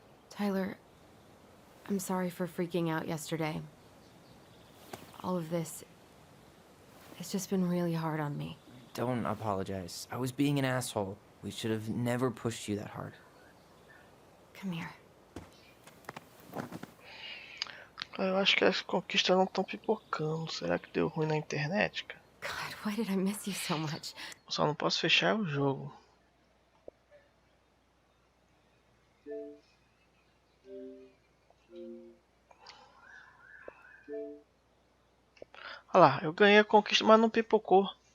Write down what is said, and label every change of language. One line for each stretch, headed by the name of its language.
English: Tyler, I'm sorry for freaking out yesterday. All of this, it's just been really hard on me. Don't apologize. I was being an asshole. We should have never pushed you that hard. Come here.
Portuguese: Eu acho que as conquistas não estão pipocando. Será que deu ruim na internet, cara?
English: God, why did I miss you so much?
Portuguese: Só não posso fechar o jogo. Olha lá, eu ganhei a conquista, mas não pipocou.